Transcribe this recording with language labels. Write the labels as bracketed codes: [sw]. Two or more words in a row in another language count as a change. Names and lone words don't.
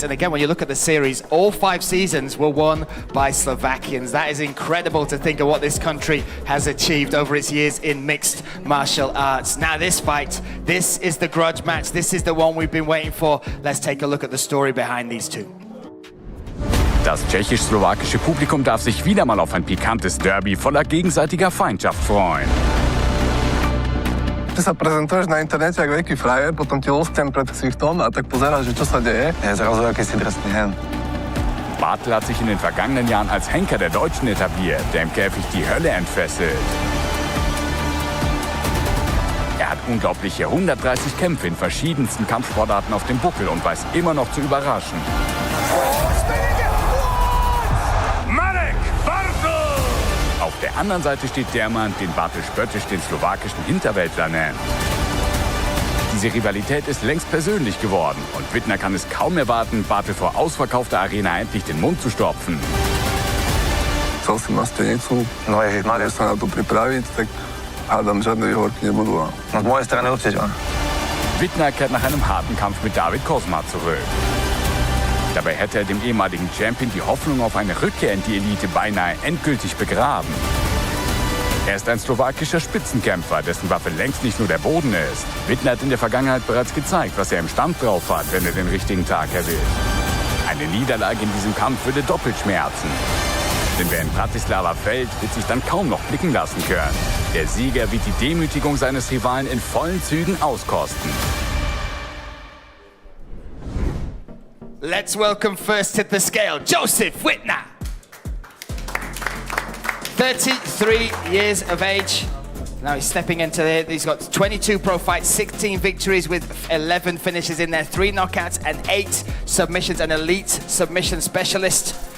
[en] And again, when you look at the series, all 5 seasons were won by Slovakians. That is incredible to think of what this country has achieved over its years in mixed martial arts. Now this fight, this is the grudge match. This is the one we've been waiting for. Let's take a look at the story behind these two. [de] Das tschechisch-slowakische Publikum darf sich wieder mal auf ein pikantes Derby voller gegenseitiger Feindschaft freuen. [sk] Ty sa prezentuješ na internete jak veľký frajer, potom ti lostem pred ksichtom a tak pozeráš, že čo sa deje. Je zrazu jakýsi drsný hen. [de] Bartel hat sich in den vergangenen Jahren als Henker der Deutschen etabliert, der im Käfig die Hölle entfesselt. Er hat unglaubliche 130 Kämpfe in verschiedensten Kampfsportarten auf dem Buckel und weiß immer noch zu überraschen. Auf der anderen Seite steht der Mann, den Bartel spöttisch den slowakischen Hinterwäldler nennt. Diese Rivalität ist längst persönlich geworden und Wittner kann es kaum erwarten, Bartel vor ausverkaufter Arena endlich den Mund zu stopfen. [sk] Chcel si ma stenicu, No ježišmarja. sa na to pripraviť, tak hádam, žiadne výhovorky nebudú. No z mojej strany určite. [de] Wittner kehrt nach einem harten Kampf mit David Kozma zurück. Dabei hätte er dem ehemaligen Champion die Hoffnung auf eine Rückkehr in die Elite beinahe endgültig begraben. Er ist ein slowakischer Spitzenkämpfer, dessen Waffe längst nicht nur der Boden ist. Wittner hat in der Vergangenheit bereits gezeigt, was er im Stand drauf hat, wenn er den richtigen Tag erwischt. Eine Niederlage in diesem Kampf würde doppelt schmerzen. Denn wer in Bratislava fällt, wird sich dann kaum noch blicken lassen können. Der Sieger wird die Demütigung seines Rivalen in vollen Zügen auskosten. [en] Let's welcome first to the scale, Joseph Wittner. 33 years of age. Now he's stepping into it. He's got 22 pro fights, 16 victories with 11 finishes in there, 3 knockouts and 8 submissions, an elite submission specialist.